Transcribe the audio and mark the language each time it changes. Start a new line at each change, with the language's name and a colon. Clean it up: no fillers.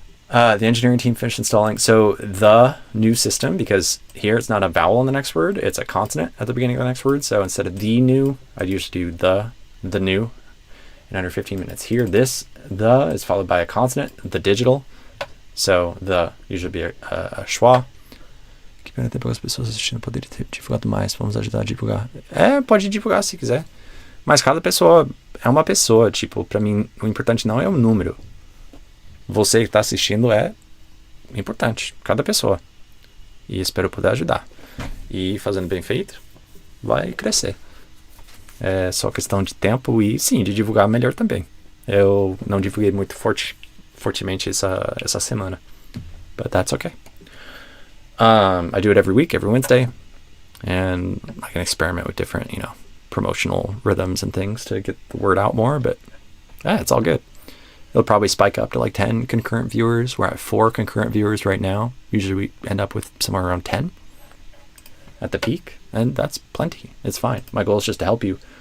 English: The engineering team finished installing. So the new system, because here it's not a vowel in the next word, it's a consonant at the beginning of the next word. So instead of the new, I'd usually do the new in under 15 minutes. Here, this, the is followed by a consonant, the digital. So the usually be a schwa.
Portuguese: As pessoas assistindo poderem ter divulgado mais, vamos ajudar a divulgar. Pode divulgar se quiser. Mas cada pessoa é uma pessoa, tipo, pra mim o importante não é o número. Você que está assistindo é importante, cada pessoa. E espero poder ajudar. E fazendo bem feito, vai crescer. É só questão de tempo e sim, de divulgar melhor também. Eu não divulguei muito fortemente essa semana.
English: But that's okay. I do it every week, every Wednesday. And I can experiment with different, promotional rhythms and things to get the word out more. But it's all good. It'll probably spike up to like 10 concurrent viewers. We're at 4 concurrent viewers right now. Usually we end up with somewhere around 10 at the peak. And that's plenty. It's fine. My goal is just to help you.